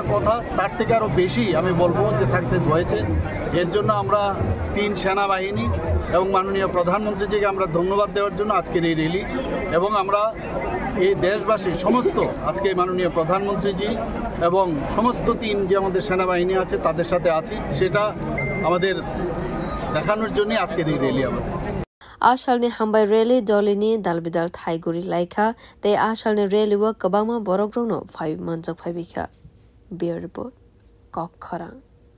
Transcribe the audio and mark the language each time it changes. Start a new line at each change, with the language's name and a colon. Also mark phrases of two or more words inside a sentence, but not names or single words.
Bangla: কথা তার থেকে আরও বেশি আমি বলবো যে সাকসেস হয়েছে এর জন্য আমরা 3 সেনাবাহিনী এবং মাননীয় প্রধানমন্ত্রীজিকে আমরা ধন্যবাদ দেওয়ার জন্য আজকের এই র্যালি এবং আমরা এই দেশবাসী সমস্ত আজকে মাননীয় প্রধানমন্ত্রীজি এবং সমস্ত 3 যে আমাদের সেনাবাহিনী আছে তাদের সাথে আছি সেটা আমাদের দেখানোর জন্য আজকের এই র্যালি আমাদের
Kok Borok: Ashal ni hambai rally dolini dalbidal thaiguri laika te ashal ni rally wa kabama borogrong no 5 manjak 5 bika
English: beer report
Kok Borok: Kokkhara